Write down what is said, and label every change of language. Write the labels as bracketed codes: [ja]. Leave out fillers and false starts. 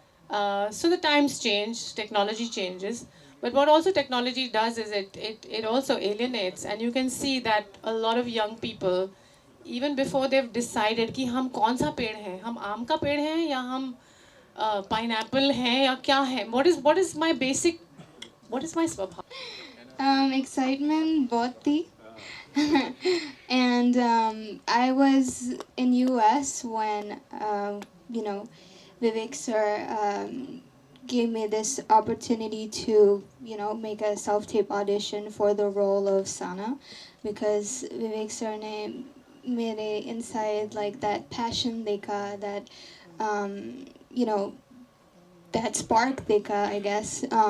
[en] So the times change, technology changes, but what also technology does is it also alienates, and you can see that a lot of young people, even before they've decided [hi] कि हम कौन सा पेड़ हैं, हम आम का पेड़ हैं या हम पाइनएप्पल हैं या क्या है, [en] what is my basic, what is my स्वभाव? [hi] Excitement बहुत थी. [en] And I was in US when Vivek sir gave me this opportunity to make a self-tape audition for the role of Sana, because Vivek sir [hi] ne mere [en] inside like that passion [hi] dekha, [en] that that spark dekha, I guess.